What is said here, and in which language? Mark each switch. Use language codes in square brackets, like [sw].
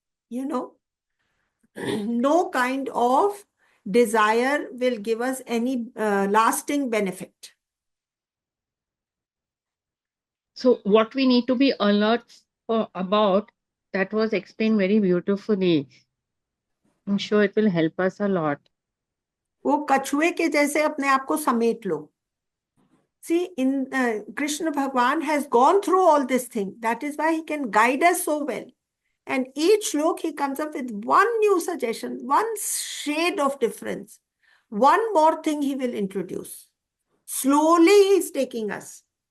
[en] You know, no kind of desire will give us any lasting benefit. So what we need to be alert about, that was explained very beautifully. I'm sure it will help us a lot. [hi] वो कछुए के जैसे अपने आप को समेट लो. [en] See, in Krishna Bhagwan has gone through all this thing. That is why he can guide us so well. And each shlok he comes up with one new suggestion, one shade of difference, one more thing he will introduce. Slowly he's taking us.